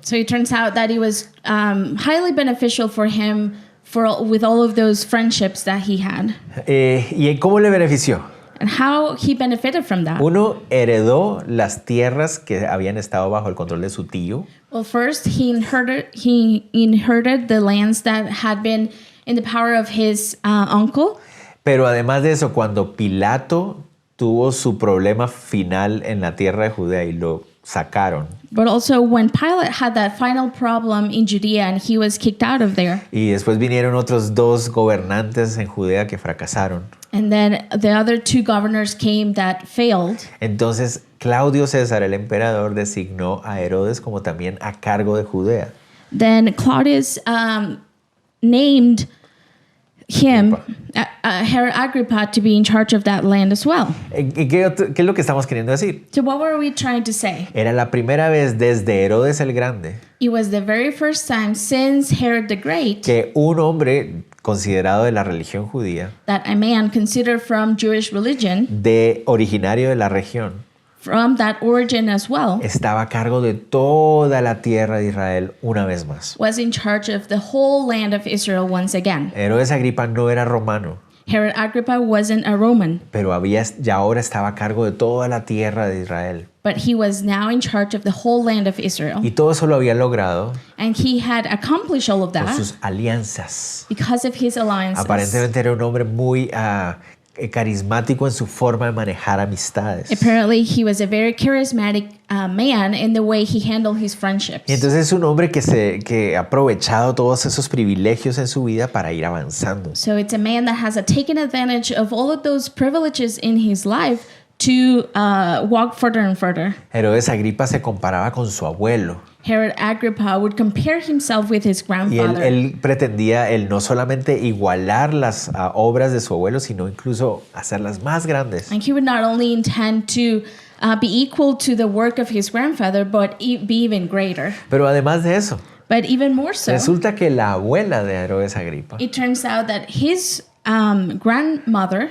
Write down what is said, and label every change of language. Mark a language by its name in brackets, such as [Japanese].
[English] So it turns out that it was highly beneficial for him with all of those friendships that he had. [Spanish] ¿Y cómo le benefició? [English] And how he benefited from that. [Spanish] Uno, heredó las tierras que habían estado bajo el control de su tío. [English] Well, first he inherited the lands that had been in the power of his uncle. [Spanish] Pero además de eso, cuando Pilato tuvo su problema final en la tierra de Judea y lo sacaron, [English] But also when Pilate had that final problem in Judea and he was kicked out of there. [Spanish] y después vinieron otros 2 gobernantes en Judea que fracasaron. [English] And then the other 2 governors came that failed. [Spanish] Entonces Claudio César, el emperador, designó a Herodes como también a cargo de Judea. [English] Then Claudius named him, Herod Agrippa, to be in charge of that land as well. [Spanish] ¿Y qué es lo que estamos queriendo decir? [English] So what were we trying to say? [Spanish] Era la primera vez desde Herodes el Grande [English] It was the very first time since Herod the Great [Spanish] que un hombre considerado de la religión judía, [English] that a man considered from Jewish religion, [Spanish] originario de la región, [English] from that origin as well, [Spanish] estaba a cargo de toda la tierra de Israel una vez más. [English] was in charge of the whole land of Israel once again. [Spanish] Herodes Agripa no era romano, [English] Herod Agrippa wasn't a Roman, [Spanish] pero ya ahora estaba a cargo de toda la tierra de Israel. [English] but he was now in charge of the whole land of Israel. [Spanish] Y todo eso lo había logrado [English] And he had accomplished all of [Spanish] por [English] that [Spanish] sus alianzas. [English] because of his alliances. [Spanish] Aparentemente era un hombre muy carismático en su forma de manejar amistades. [English] Apparently, he was a very charismatic man in the way he handled his friendships. [Spanish] Y entonces es un hombre que ha aprovechado todos esos privilegios en su vida para ir avanzando. [English] So it's a man that has taken advantage of all of those privileges in his life to walk further and further. [Spanish] Herodes Agripa se comparaba con su abuelo. [English] Herod Agrippa would compare himself with his [Spanish] Y [English] grandfather. [Spanish] él pretendía no solamente igualar las obras de su abuelo, sino incluso hacerlas más grandes. [English] And he would not only intend to be equal to the work of his grandfather, but be even greater. [Spanish] Pero además de eso, [English] But even more so, [Spanish] resulta que la abuela de Herodes Agripa, [English] it turns out that his grandmother,